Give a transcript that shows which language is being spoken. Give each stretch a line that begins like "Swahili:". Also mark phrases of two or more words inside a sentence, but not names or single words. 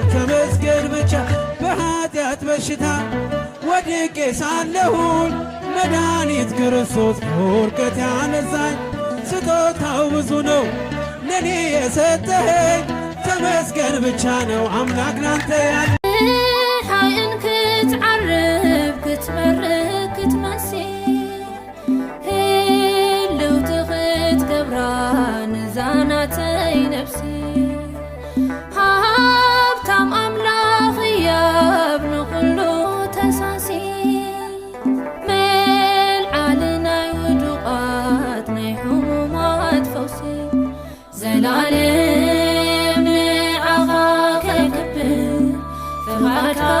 Amharic: ተመስገን ብቻ። በኃጢአት በሽታ ወድቄ ሳለሁኝ መድኃኒት ክርስቶስ ከውድቀት ያነሳኝ። ስጦታው ብዙ ነው ለኔ የሰጠኸኝ፣ ተመስገን ብቻ ነው አምላክ ላንተ ያለ
Tigrinya: ሓይን ክትዓርብ ክትመርቅ ክትመሲ ዛናተይ ነፍሲ ሃብታም ኣምላኽ እያብ ንኹሉ ተሳሲ መልዓሊ ናይ ውዱቓት ናይ ሕሙማት ፈውሲ ዘላለም ንዓኻ ከይክብር ፍቓድካ